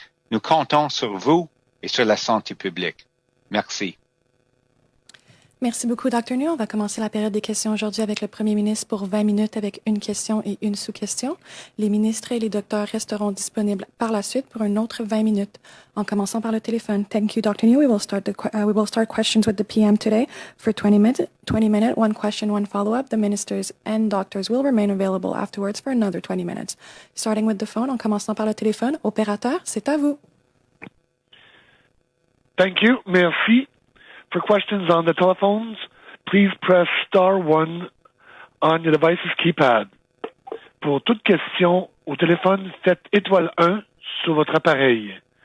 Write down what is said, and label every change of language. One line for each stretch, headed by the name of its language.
French: Nous comptons sur vous et sur la santé publique. Merci. Merci beaucoup, Dr. New. On va commencer la période des questions aujourd'hui avec le premier ministre pour 20 minutes avec une question et une sous-question. Les ministres et les docteurs resteront disponibles par la suite pour une autre 20 minutes. En commençant par le téléphone.
English: Thank you, Dr. New. We will start questions with the PM today for 20 minutes, one question, one follow-up. The ministers and doctors will remain available afterwards for another 20 minutes. Starting with the phone,
French: en commençant par le téléphone. Opérateur, c'est à vous.
English: Thank you.
French: Merci.
English: For questions on the telephones, please press *1 on your device's keypad.
French: Pour toute question au téléphone, faites *1 sur votre appareil.